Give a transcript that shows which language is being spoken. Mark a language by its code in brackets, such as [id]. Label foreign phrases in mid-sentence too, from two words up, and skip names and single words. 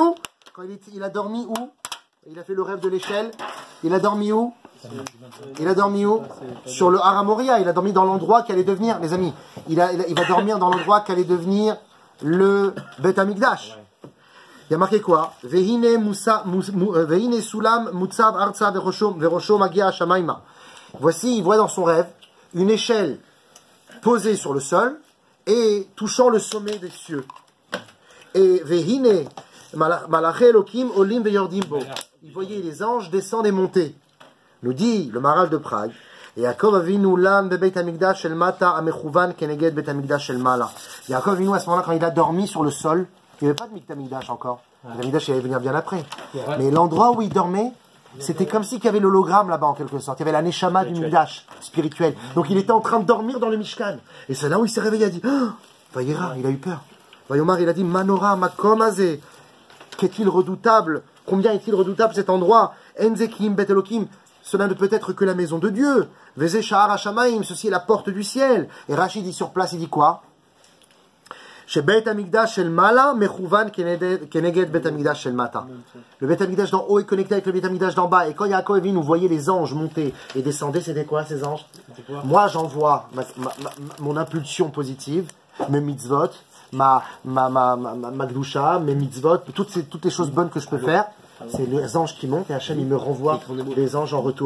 [fr] Quand il a dormi où? Il a fait le rêve de l'échelle. Il a dormi où? Il a dormi où? Sur le Har Moria. Il a dormi dans l'endroit qui allait devenir, les amis, il va dormir dans l'endroit qui allait devenir le Beth Amikdash. Il y a marqué quoi? [he] והנה סולם מוצב ארצה וראשו מגיע השמימה. [fr] Voici, il voit dans son rêve une échelle posée sur le sol et touchant le sommet des cieux. [he] Et והנה מלאכי אלוהים עולים ויורדים בו. [fr] Il voyait les anges descendre et monter. Nous dit le Maharal de Prague, [he] יעקב אבינו לן בבית המקדש של מטה המכוון כנגד בית המקדש של מעלה. [fr] Yaakov Avinu à ce moment-là, quand il a dormi sur le sol, il n'y avait pas de beit hamikdash encore. Le beit hamikdash allait venir bien après. Mais l'endroit où il dormait, c'était comme s'il y avait l'hologramme là-bas en quelque sorte. Il y avait la neshama du mikdash spirituel. Donc il était en train de dormir dans le Mishkan. Et c'est là où il s'est réveillé. Il a dit, Vayera, il a eu peur. Vayomar, il a dit, [he] מה נורא המקום הזה. [fr] Qu'est-il redoutable? Combien est-il redoutable cet endroit? [he] אין זה כי אם בית אלוהים. [fr] Cela ne peut être que la maison de Dieu. [he] וזה שער השמים, [fr] ceci est la porte du ciel. Et Rachid dit sur place, il dit quoi? [he] שבית המקדש של מעלה מכוון כנגד בית המקדש של מטה. [fr] Le Beit Hamikdash d'en haut est connecté avec le Beit Hamikdash d'en bas. Et quand Yaakov Avinu voyait les anges monter et descendre, c'était quoi ces anges? Moi j'envoie mon impulsion positive, mes mitzvot, ma gdusha, mes mitzvot, toutes les choses bonnes que je peux faire. C'est les anges qui montent et Hachem il me renvoie des anges en retour.